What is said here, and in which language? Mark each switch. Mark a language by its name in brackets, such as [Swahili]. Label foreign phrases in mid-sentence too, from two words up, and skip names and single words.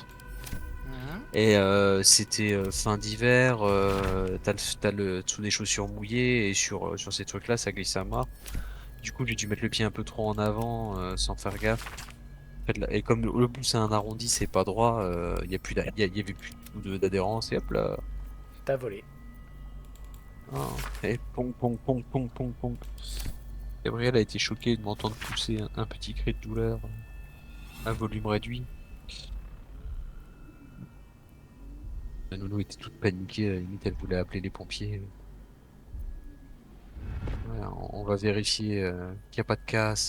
[French] Et c'était fin d'hiver, t'as le dessous des chaussures mouillées et sur ces trucs là ça glisse à mort. Du coup j'ai dû mettre le pied un peu trop en avant sans faire gaffe. Et comme le bout c'est un arrondi, c'est pas droit, il y avait plus d'adhérence et hop là. T'as volé. Oh, et pong pong pong pong pong pong. Gabriel a été choqué de m'entendre pousser un petit cri de douleur à volume réduit. La nounou était toute paniquée, à la limite elle voulait appeler les pompiers. Ouais, on va vérifier qu'il n'y a pas de casse.